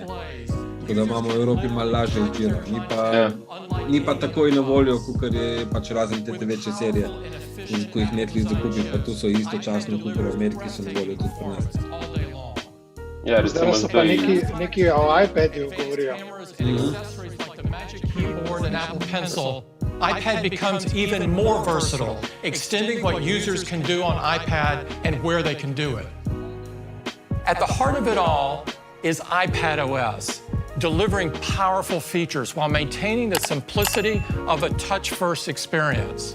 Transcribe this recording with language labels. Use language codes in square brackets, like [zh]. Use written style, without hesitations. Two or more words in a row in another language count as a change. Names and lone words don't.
[sl] Tako da imamo v Evropi malo lažje izbiro. Ni pa takoj na voljo, kakor je pač razen te večje serije, ko jih Netflix zakupi, pa tu so istočasno, kakor v Ameriki so na voljo tudi pri nas. Ja, recimo Zdaj so pa neki o iPadu govorijo. [en] Keyboard and Apple Pencil, iPad becomes even more versatile, extending what users can do on iPad and where they can do it. At the heart of it all is iPadOS, delivering powerful features while maintaining the simplicity of a touch-first experience.